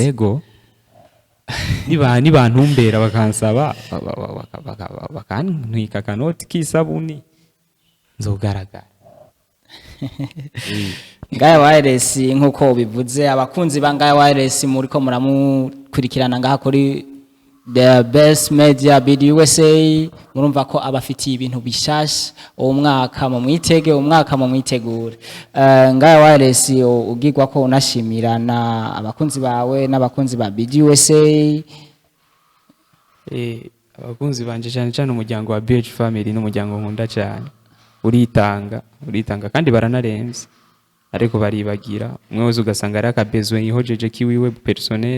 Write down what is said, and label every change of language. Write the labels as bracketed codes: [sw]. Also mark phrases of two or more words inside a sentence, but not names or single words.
[rn] yego ni bantumbera bakansaba bakantwika kanoti kisabuni nzogaragara Ngaya wireless nkuko bivuze abakunzi ba Ngaya wireless muri ko muramukurikirana ngaha kuri the best media BDUSA murumva ko abafitiye ibintu bishasha umwaka mu mwitegure Ngaya wireless ugirwa ko unashimirana abakunzi bawe n'abakunzi ba BDUSA abakunzi banje cyane umuryango wa BH family n'umuryango nkunda cyane uritanga kandi baranarenze ariko baribagira umwe wese ugasanga ari akabezwe yihojeje kiwiwe personnel